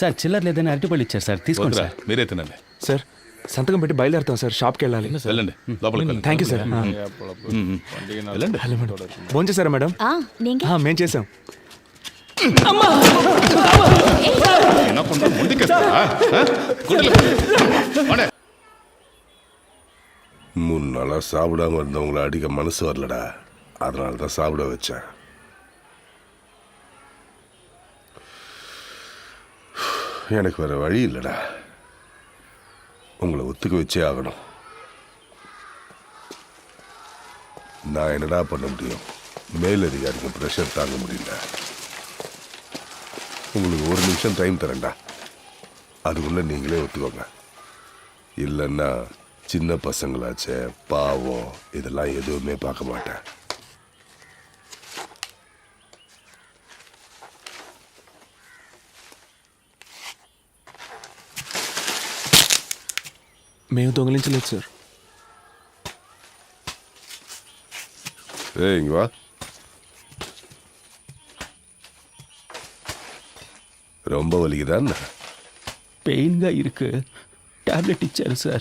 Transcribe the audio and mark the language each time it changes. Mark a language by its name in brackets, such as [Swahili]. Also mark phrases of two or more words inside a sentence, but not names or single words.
[Telugu] సార్ చిల్లర లేదని అరటిపళ్ళు ఇచ్చారు సార్, తీసుకోండి సార్. మీరే తినండి. సార్ సంతకం పెట్టి బయలుదేరుతాం సార్, షాప్కి వెళ్ళాలి. వెళ్ళండి లోపలికి వెళ్ళండి. [English] Thank you sir. [Telugu] వెళ్ళండి. ఫోన్ చేశారా మేడం? మేము చేసాం. వినకుండా ముందుకేస్తారా? గుడ్లు. [Tamil] வாடா. 3 நாளாக சாப்பிடாம இருந்தவங்கள அடிக்க மனசு வரலடா, அதனால தான் சாப்பிட வச்சேன். எனக்கு வேற வழி இல்லைடா, உங்களை ஒத்துக்க வச்சே ஆகணும். நான் என்னடா பண்ண முடியும்? மேலதிகாரிக்கு ப்ரெஷர் தாங்க முடியல. உங்களுக்கு 1 நிமிஷம் டைம் தரேன்டா, அதுக்குள்ள நீங்களே ஒத்துக்கோங்க. இல்லைன்னா சின்ன பசங்களாச்சே, பாவம், இதெல்லாம் எதுவுமே பார்க்க மாட்டேன். [Telugu] మేము దొంగిలించలేదు సార్. [Tamil] இங்க வா. ரொம்ப வலிக்குதான்? [Telugu] పెయిన్గా ఇరుకు, టాబ్లెట్ ఇచ్చారు సార్.